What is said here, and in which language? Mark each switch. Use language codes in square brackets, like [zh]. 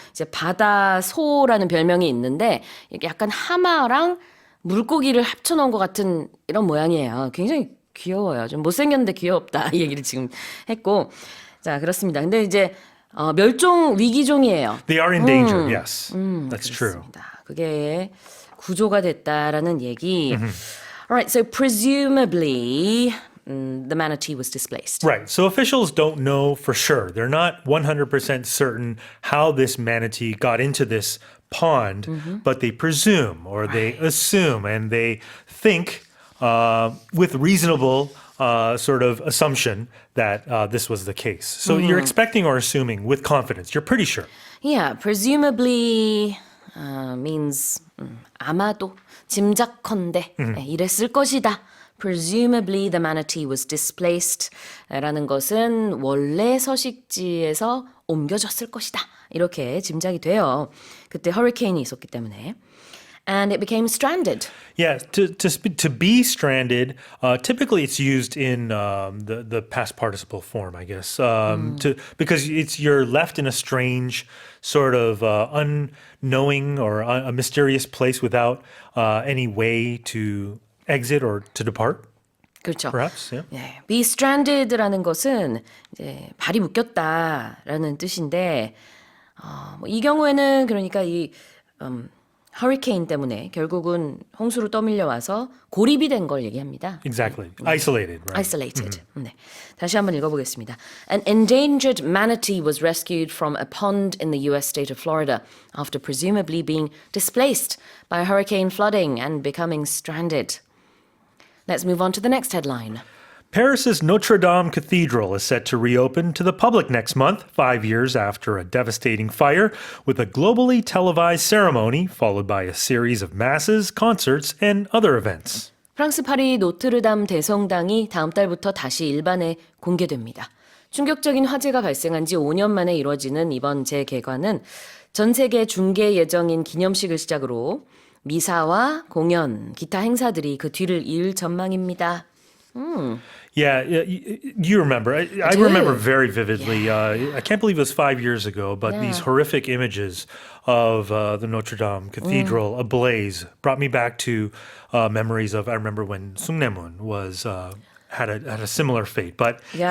[ko] 이제 바다 소라는 별명이 있는데 이게 약간 하마랑 물고기를 합쳐놓은 것 같은 이런 모양이에요. 굉장히 귀여워요. 좀 못생겼는데 귀엽다 이 얘기를 지금 했고, 자 그렇습니다. 근데 이제 멸종 위기종이에요. [en] They are in danger, yes. That's true. [ko] 그렇습니다. 그게 구조가 됐다라는 얘기. [en] Alright, so presumably the manatee was displaced. Right. So officials don't know for sure. They're not 100% certain how this manatee got into this pond, but they presume or they assume and they think with reasonable sort of assumption that this was the case. So you're expecting or assuming with confidence. You're pretty sure. Yeah, presumably means [ko] 아마도 짐작컨대 이랬을 것이다. [en] Presumably the manatee was displaced [ko] 라는 것은 원래 서식지에서 옮겨졌을 것이다. 이렇게 짐작이 돼요. 그때 허리케인이 있었기 때문에. [en] And it became stranded. Yeah, to be stranded, typically it's used in the past participle form, I guess, because you're left in a strange sort of unknowing or a mysterious place without any way to exit or to depart, [ko] 그렇죠. [en] perhaps. Yeah. [ko] 네, [en] be stranded [ko] 라는 것은 이제 발이 묶였다라는 뜻인데 이 경우에는 그러니까 이 허리케인 때문에 결국은 홍수로 떠밀려 와서 고립이 된 걸 얘기합니다. [en] Exactly. Isolated, right? Isolated. [ko] 네. 다시 한번 읽어보겠습니다. [en] An endangered manatee was rescued from a pond in the U.S. state of Florida after presumably being displaced by hurricane flooding and becoming stranded. Let's move on to the next headline. Paris's Notre Dame Cathedral is set to reopen to the public next month, 5 years after a devastating fire, with a globally televised ceremony followed by a series of masses, concerts, and other events. [ko] 프랑스 파리 노트르담 대성당이 다음 달부터 다시 일반에 공개됩니다. 충격적인 화재가 발생한 지 5년 만에 이뤄지는 이번 재개관은 전 세계 중계 예정인 기념식을 시작으로 미사와 공연, 기타 행사들이 그 뒤를 이을 전망입니다. [en] Yeah, you remember. I do. remember very vividly. I can't believe it was 5 years ago, but these horrific images of the Notre Dame Cathedral ablaze brought me back to memories of, I remember when Sungnaemun was had a similar fate. But Yeah.